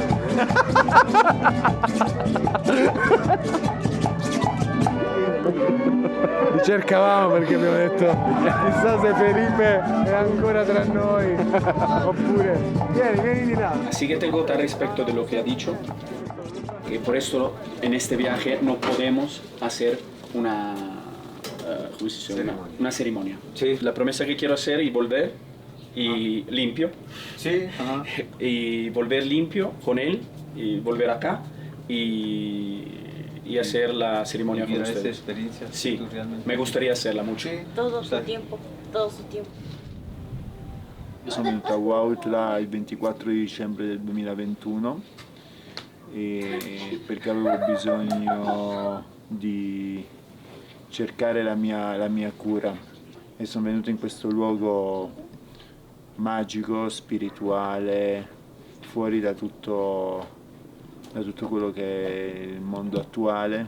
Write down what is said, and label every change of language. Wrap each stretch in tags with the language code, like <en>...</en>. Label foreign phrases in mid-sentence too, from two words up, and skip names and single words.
<it>Li cercavamo perché abbiamo detto chissà se Felipe è ancora tra noi oppure vieni di là.</it> <es>Así que tengo tal respecto de lo que ha dicho, que por esto en este viaje no podemos hacer una, ¿cómo se dice? Una ceremonia. Sí. La promesa que quiero hacer y volver y limpio. Sí, ajá. Y volver limpio con él y volver acá y hacer la ceremonia con Vivir esa ustedes. experiencia. Sí, tú realmente. me gustaría hacerla mucho. Sí. Todo su Sai. tiempo, todo su tiempo.</es> <it>Io sono venuto a Huautla il 24 di dicembre del 2021 perché avevo bisogno di cercare la mia cura e sono venuto in questo luogo magico, spirituale, fuori da tutto quello che è il mondo attuale.</it>